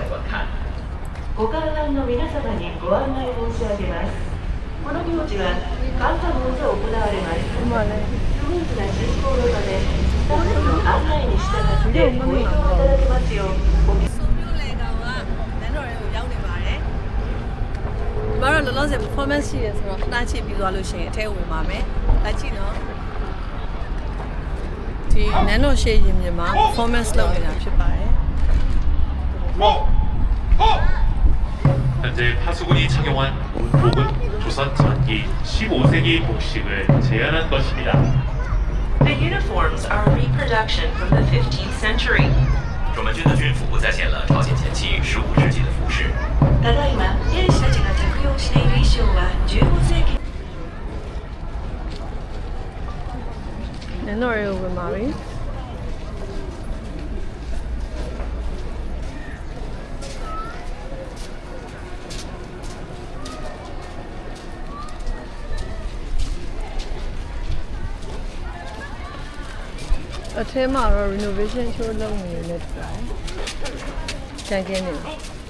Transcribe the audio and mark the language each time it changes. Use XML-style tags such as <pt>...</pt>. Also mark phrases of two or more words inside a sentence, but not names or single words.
<ja>ご観覧の皆様にご案内申し上げますこの行事は簡単の上行われます。スムーズな進行のため、スタッフの案内に従ってご利用いただけますよう。</ja> <my>ဒီမှာတော့လောလောဆယ် performance ရှိရဆိုတော့ခဏချိန်ပြီးသွားလို့ရှိရင်အထဲဝင်ပါမယ်။ဒါကြည့်နော်။ဒီနန်းတော်ရှေ့ရင်မြင်မှာ performance လုပ်နေတာဖြစ်ပါတယ်</my> <ko>현재 파수군이 착용한 군복은 조선 전기 15세기 복식을 재현한 것입니다.</ko> <en>The uniforms are a reproduction from the 15th century.</en> <zh>中门军的军服再现了朝鲜前期15世纪的服饰。</zh> <ja>ただいま兵士たちが着用している衣装は15世紀。</ja> <my>နန်းတော်ရဲကိုဝင်ပါပြီ။အထဲမှာတော့ renovation ချိုးလုပ်နေတယ်တူတယ်။ကြံကင်းနေတယ်။</my>